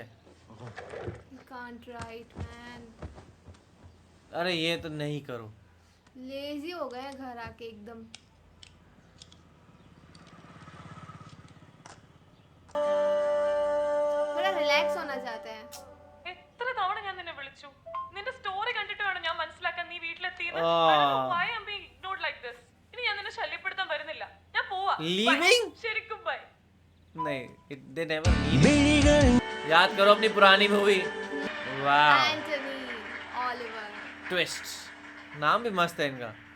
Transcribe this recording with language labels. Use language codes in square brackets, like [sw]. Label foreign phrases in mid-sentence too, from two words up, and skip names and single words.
[en] You can't write man। [hi] अरे ये तो नहीं करो। लेजी हो गए हैं घर आके एकदम। थोड़ा रिलैक्स होना चाहते हैं। [ml] എത്ര തവണ ഞാൻ നിന്നെ വിളിച്ചു? നിന്റെ സ്റ്റോറി കണ്ടിട്ട് വേണം ഞാൻ മനസ്സിലാക്കാൻ നീ വീട്ടിലെത്തിയെന്ന്. [en] why I'm being ignored like this? [ml] ഇനി ഞാൻ നിന്നെ ശല്യപ്പെടുത്താൻ വരുന്നില്ല. ഞാൻ പോവാ. Leaving? ശരിക്കും ബൈ. [hi] नहीं, [en] they never leave. [hi] याद करो अपनी पुरानी मूवी। वाह, एंटनी ऑलिवर। ट्विस्ट। नाम भी मस्त है इनका।